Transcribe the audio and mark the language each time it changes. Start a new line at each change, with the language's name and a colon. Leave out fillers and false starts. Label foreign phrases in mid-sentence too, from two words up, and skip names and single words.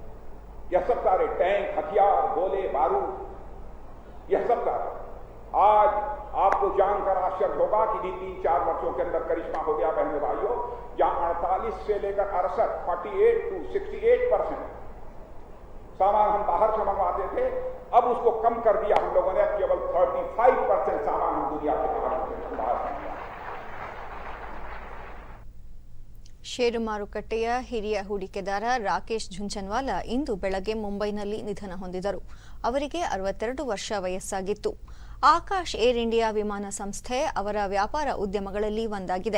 Hindi: यह सब सारे टैंक, हथियार, गोले, बारूद यह सब कर आज आपको जानकर आश्चर्य होगा कि 3-4 वर्षों के अंदर करिश्मा हो गया बहनों भाइयों, जहां 48 से लेकर 68 48 to 68% सामान हम बाहर से मंगवाते थे, अब उसको कम कर दिया हम लोगों ने, केवल 35% सामान हम दुनिया के बाहर।
Kannada: ಷೇರು ಮಾರುಕಟ್ಟೆಯ ಹಿರಿಯ ಹೂಡಿಕೆದಾರ ರಾಕೇಶ್ ಝುಂಝನ್ವಾಲಾ ಇಂದು ಬೆಳಗ್ಗೆ ಮುಂಬೈನಲ್ಲಿ ನಿಧನ ಹೊಂದಿದರು. ಅವರಿಗೆ 62 ವರ್ಷ ವಯಸ್ಸಾಗಿತ್ತು. ಆಕಾಶ್ ಏರ್ ಇಂಡಿಯಾ ವಿಮಾನ ಸಂಸ್ಥೆ ಅವರ ವ್ಯಾಪಾರ ಉದ್ಯಮಗಳಲ್ಲಿ ಒಂದಾಗಿದೆ.